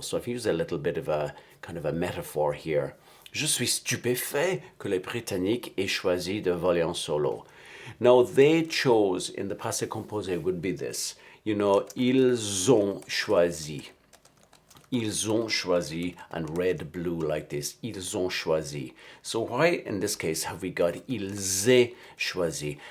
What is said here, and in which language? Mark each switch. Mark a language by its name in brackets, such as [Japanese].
[English] So I've used a little bit of a kind of a metaphor here. [French] Je suis stupéfait que les Britanniques aient choisi de voler en solo. [English] Now, they chose in the passé composé would be this. You know, [French] ils ont choisi. Ils ont choisi, [English] and red, blue like this. [French] Ils ont choisi. [English] So why in this case have we got [French] ils aient choisi?